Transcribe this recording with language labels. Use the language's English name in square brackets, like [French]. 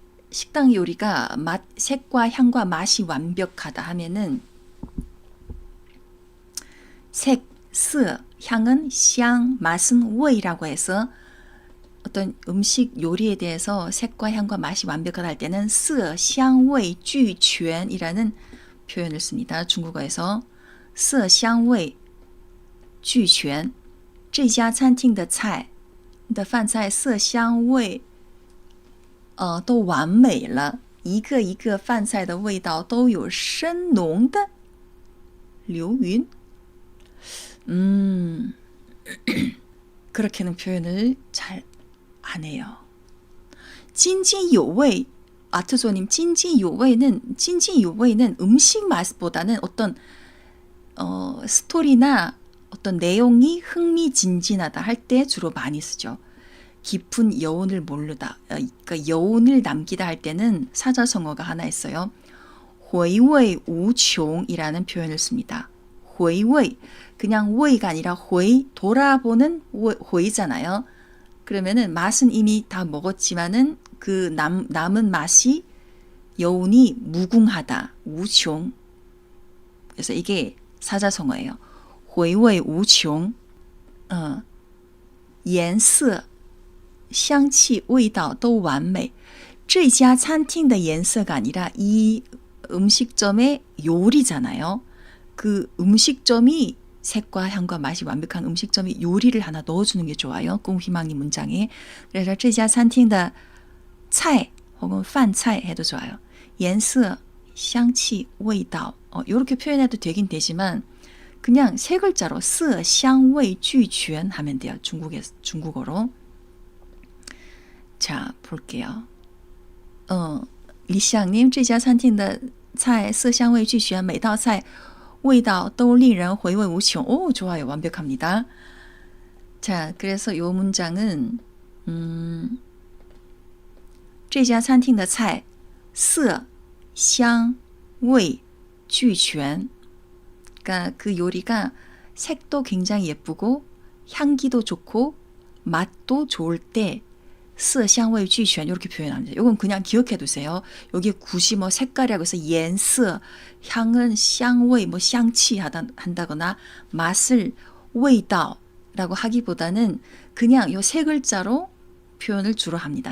[Korean] 식당 요리가 맛, 색과 향과 맛이 완벽하다 하면은 색, 色, 향은 香, 맛은 味라고 해서 어떤 음식 요리에 대해서 색과 향과 맛이 완벽하다 할 때는 [Chinese] 色, 香, 味, 俱全 [Korean] 이라는 표현을 씁니다. 중국어에서 [Chinese] 色, 香, 味, 俱全这家餐厅的菜的饭菜色香味都完美了，一个一个饭菜的味道都有深浓的流云。 [Korean] 그렇게는 표현을 잘 안 해요. [Chinese] 津津有味 [Korean] 아트조님 津津有味는 음식 맛보다는 어떤 스토리나 어떤 내용이 흥미진진하다 할 때 주로 많이 쓰죠. 깊은 여운을 모르다, 그러니까 여운을 남기다 할 때는 사자성어가 하나 있어요. 回味无穷이라는 표현을 씁니다. 回味 그냥 味가 아니라 回 돌아보는 回잖아요. 그러면은 맛은 이미 다 먹었지만은 그 남은 맛이 여운이 무궁하다, 无穷. 그래서 이게 사자성어예요. [Chinese] 回味无穷. 颜色香气味道都完美这家餐厅的颜色 [Korean] 가 아니라 이 음식점의 요리잖아요. 그 음식점이 색과 향과 맛이 완벽한 음식점이 요리를 하나 넣어주는 게 좋아요. 꽁희망님 문장에. 그래서 [Chinese] 这家餐厅的菜 [Korean] 혹은 饭菜 해도 좋아요. 颜色, 香气, 味道 이렇게 표현해도 되긴 되지만 그냥 세 글자로 色香味俱全 하면 돼요. 중국어로. 자, 볼게요. [Chinese] 리시앙님, 这家餐厅的菜色香味俱全，每道菜味道都令人回味无穷. [Korean] 오, 좋아요. 완벽합니다. 자, 그래서 이 문장은 [Chinese] 这家餐厅的菜色香味俱全. [Korean] 그러니까 그 요리가 색도 굉장히 예쁘고 향기도 좋고 맛도 좋을 때 色香味俱全 이렇게 표현합니다. 이건 그냥 기억해 두세요. 여기 굳이 뭐 색깔이라고 해서 颜色, 향은 香味, 뭐 香气 한다거나 맛을 味道라고 하기보다는 그냥 요 세 글자로 표현을 주로 합니다.